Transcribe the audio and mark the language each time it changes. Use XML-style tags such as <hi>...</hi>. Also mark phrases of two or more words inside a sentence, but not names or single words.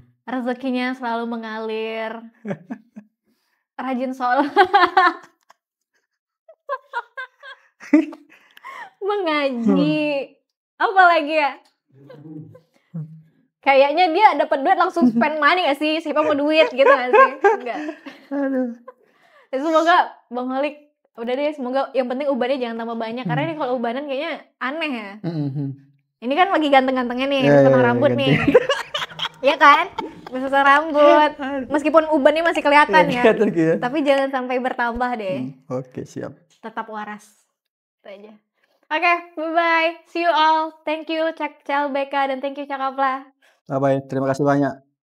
<id>Rezekinya selalu mengalir. Rajin sholat. Mengaji. Apa lagi ya? Kayaknya dia dapat duit langsung</id> <en>spend money</en> <id>gak sih? Siapa mau duit gitu gak sih? Enggak. Semoga Bang Holik udah deh, semoga yang penting ubannya jangan tambah banyak. Karena ini kalau ubanan kayaknya aneh ya. Ini kan lagi ganteng-gantengnya nih, potong rambut nih. Iya kan? Potong rambut. Meskipun ubannya masih kelihatan ya. Tapi jangan sampai bertambah deh. Oke, siap. Tetap waras. Itu aja. Oke,</id> <en>bye-bye. See you all. Thank you CLBK dan thank you Cakaplah. Bye-bye.</en> <id>Terima kasih banyak.</id>